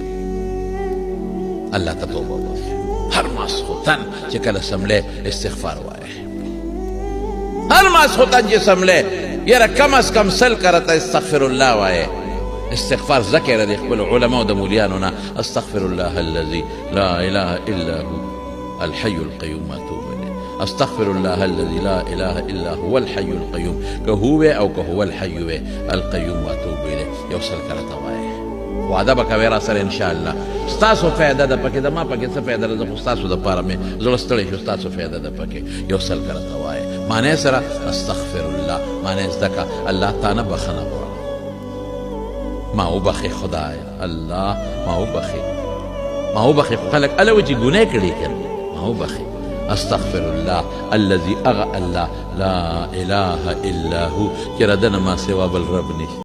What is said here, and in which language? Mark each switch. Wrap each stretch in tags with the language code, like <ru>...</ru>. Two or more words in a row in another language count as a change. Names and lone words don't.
<ps>الله ته توبه وباسو هر ماسخوتن چې کله سملی استغفار وایه هر ماسخوتن چې سملی یاره کم از کم سل کرته استغفر الله وایه استغفار ذکر دی خپل علماء د مولیانو نه</ps> <ar>استغفر الله الذي لا اله الا هو الحي القيوم اتوب الیه استغفر الله الذي لا اله الا هو الحي القيوم که هو او که هو الحي القيوم اتوب الیه</ar> <ps>یو سل کرته وایه وعده به کوې را سره انشاءالله ستاسو فایده ده پکې د ما پکې څه فایده ده زه خو ستاسو دپاره مې زړه ستړی شو ستاسو فایده ده پکې یو سل کرته وایه معنی سره</ps> <ar>استغفر الله</ar> <ps>معنی زده که الله تا نه بخښنه غواړم ما وبخې خدای الله ما وبخې خو خلک هله وایي چې ګناه کړې که ما وبخې</ps> <ar>استغفر الله الذي</ar> <ps>اغه الله</ps> <ar>لا اله الا هو</ar> <ps>چې ردنه ما سوا بل رب نشته</ps>